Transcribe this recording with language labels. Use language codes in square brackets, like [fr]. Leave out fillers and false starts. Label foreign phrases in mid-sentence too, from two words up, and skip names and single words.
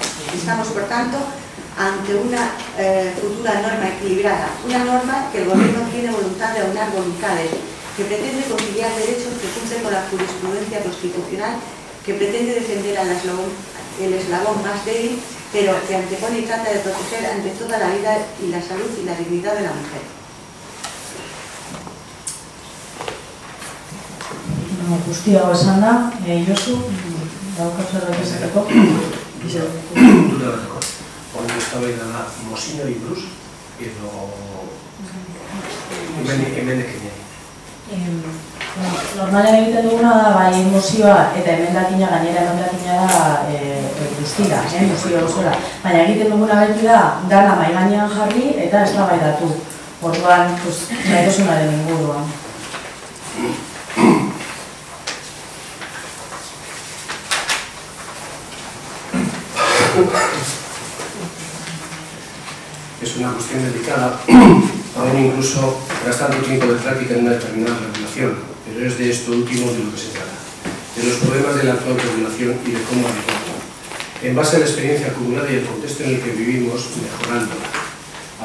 [es] Estamos, por tanto, ante una futura norma equilibrada, una norma que el Gobierno tiene voluntad de aunar voluntades, que pretende conciliar derechos que cumplen con la jurisprudencia constitucional, que pretende defender el eslabón más débil, pero que antepone y trata de proteger ante toda la vida y la salud y la dignidad de la mujer. [eu] Guztia hau esan da, Josu, dauka zerbait esateko. Horren eztabaida da mozioari buruz edo emendakinei. Normalean egiten duguna da, bai mozioa eta emendakina, gainera emendakina da guztira, mozio osoa. Baina egiten duguna beti da, dana mahai gainean jarri eta eztabaidatu. Orduan, nahi duzunaren inguruan. [es] Es una cuestión delicada, aún incluso tras tanto tiempo de práctica en una determinada regulación, pero es de esto último de lo que se trata, de los problemas de la actual regulación y de cómo adecuarla, en base a la experiencia acumulada y el contexto en el que vivimos, mejorándola.